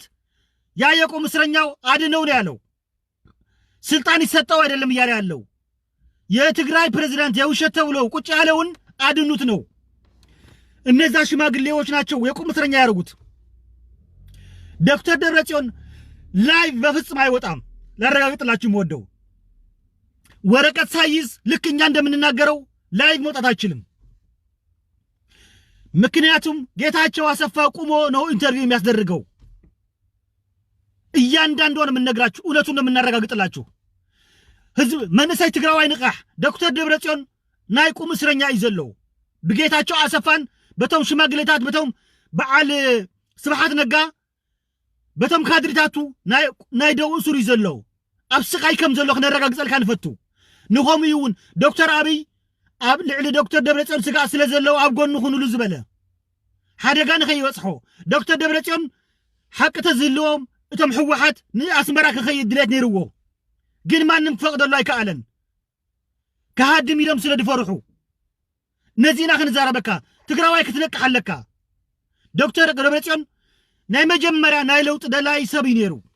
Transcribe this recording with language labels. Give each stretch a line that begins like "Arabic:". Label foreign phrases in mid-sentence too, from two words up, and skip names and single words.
Amharic: ያ የቁም እስረኛው አድነው ነው ያለው። ስልጣን ይሰጠው አይደለም እያለ ያለው። የትግራይ ፕሬዝዳንት የውሸት ተብሎ ቁጭ ያለውን አድኑት ነው። እነዛ ሽማግሌዎች ናቸው የቁም እስረኛ ያደርጉት። ዶክተር ደብረጽዮን ላይቭ በፍጹም አይወጣም። ላረጋግጥላችሁ የምወደው ወረቀት ሳይዝ ልክ እኛ እንደምንናገረው ላይቭ መውጣት አይችልም። ምክንያቱም ጌታቸው አሰፋ ቁሞ ነው ኢንተርቪው የሚያስደርገው። እያንዳንዱን የምንነግራችሁ እውነቱን ነው የምናረጋግጥላችሁ።
Tigrinya: ህዝብ መንእሰይ ትግራዋይ ንቃሕ ዶክተር ደብረጽዮን ናይ ቁም እስረኛ ይዘለው ብጌታቸው አሰፋን በቶም ሽማግሌታት በቶም በዓል ስብሐት ነጋ በቶም ካድሪታቱ ናይ ደው እሱር ይዘለው ኣብ ስቃይ ከም ዘሎ ክነረጋግፀልካ ንፈቱ። ንኾም ይውን ዶክተር አብይ ኣብ ልዕሊ ዶክተር ደብረጽዮን ስጋእ ስለ ዘለዎ ኣብ ጎኑ ኹኑሉ ዝበለ ሓደጋ ንኸይበጽሖ ዶክተር ደብረጽዮን ሓቂ ተዝህልዎም እቶም ሕወሓት ንኣስመራ ክኸይድ ድሌት ነይርዎ ግን ማንም ክፈቕደሉ ኣይከኣለን ከሃድም ኢሎም ስለ ድፈርሑ ነዚና ክንዛረበካ ትግራዋይ ክትነቅሕ ኣለካ ዶክተር ደብረጽዮን ናይ መጀመርያ ናይ ለውጥ ደላይ ሰብ ነይሩ